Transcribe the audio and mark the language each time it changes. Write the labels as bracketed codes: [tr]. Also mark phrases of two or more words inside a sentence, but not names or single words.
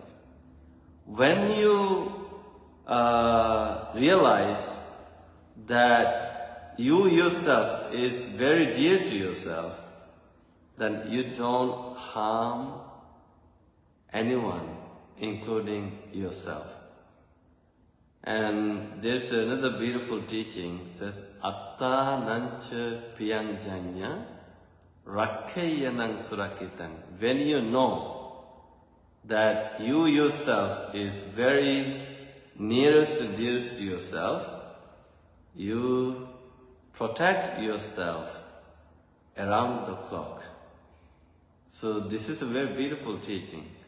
[en] When you realize that you yourself is very dear to yourself, then you don't harm anyone, including yourself. And there's another beautiful teaching, it says, [pi] Atta nancha piyangjanya rakheyanang surakitang. [en] When you know that you yourself is very nearest and dearest to yourself, you protect yourself around the clock. So this is a very beautiful teaching.